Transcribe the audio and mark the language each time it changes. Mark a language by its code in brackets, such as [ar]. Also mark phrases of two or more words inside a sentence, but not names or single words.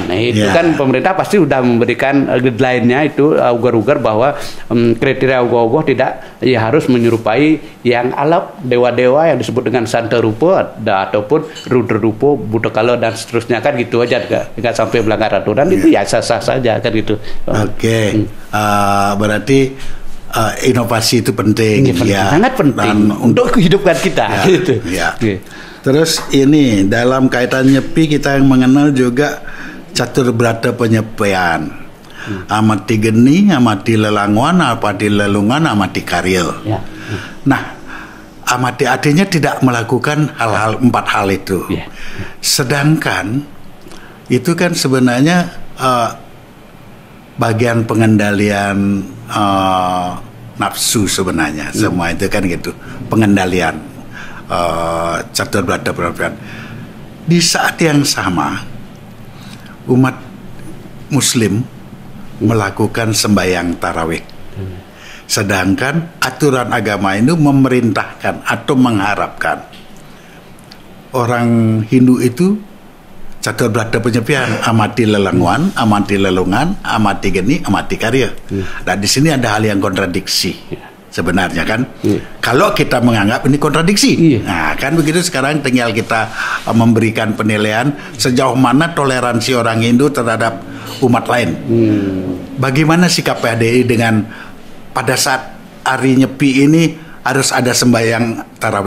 [id] Nah, itu kan pemerintah pasti sudah memberikan guideline-nya itu ugar-ugar bahwa kriteria uga-uga tidak harus menyerupai yang alap dewa-dewa yang disebut dengan Santa Rupa ataupun Rudra Rupa, Buddha Kala dan seterusnya kan gitu aja, nggak sampai melanggar aturan itu ya sah-sah saja kan gitu. Oke. Berarti inovasi itu penting, sangat penting untuk kehidupan kita. Gitu. Terus ini dalam kaitan nyepi kita yang mengenal juga catur berata penyepian. Amati geni, amati lelanguan, amati lelungan, amati karya. Nah, amati artinya tidak melakukan hal-hal 4 hal itu. Sedangkan itu kan sebenarnya bagian pengendalian nafsu sebenarnya. Semua itu kan gitu, pengendalian catur berata penyepian. Di saat yang sama umat Muslim melakukan sembahyang tarawih, sedangkan aturan agama itu memerintahkan atau mengharapkan orang Hindu itu catur berata penyepian, amati lelanguan, amati lelungan, amati geni, amati karya. Dan di sini ada hal yang kontradiksi sebenarnya kan. Kalau kita menganggap ini kontradiksi, nah kan begitu. Sekarang tinggal kita memberikan penilaian sejauh mana toleransi orang Hindu terhadap umat lain. Bagaimana sikap PHDI dengan pada saat hari Nyepi ini harus ada sembahyang tarawih?